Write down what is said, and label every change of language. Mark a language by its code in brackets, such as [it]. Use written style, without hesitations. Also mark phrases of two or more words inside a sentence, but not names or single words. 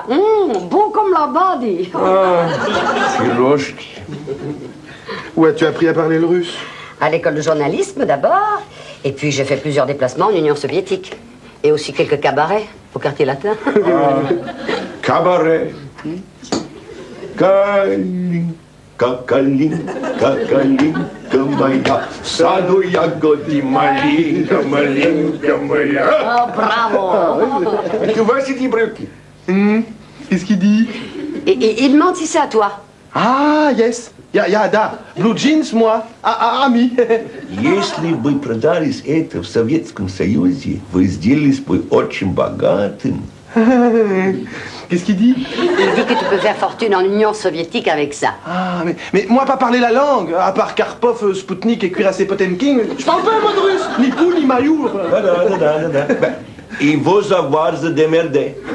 [fr] Bon comme la body. [ru] Пирожки. [fr] Où as-tu appris à parler le russe? À l'école de journalisme, d'abord. Et puis, j'ai fait plusieurs déplacements en Union soviétique. Et aussi quelques cabarets au quartier latin. Cabaret. [ru] Калинка, калинка моя, в саду ягоды малинка, малинка моя. [fr] Oh, bravo. Tu vois ces брюки? Qu'est-ce qu'il dit? Et il demande si c'est à toi. Ah, yes. [ru] Я, да. [en] Blue jeans, [fr] moi. Ami. [ru] Если бы продались это в Советском Союзе, вы сделались бы очень богатым. [fr] Qu'est-ce qu'il dit? Il dit que tu peux faire fortune en Union soviétique avec ça. Ah, mais moi, pas parler la langue. À part Karpov, Spoutnik et Cuirassé Potemkin, je parle pas un mot de russe. Ni pou, ni maillou. [ru] Да. [fr] Il faut savoir se démerder.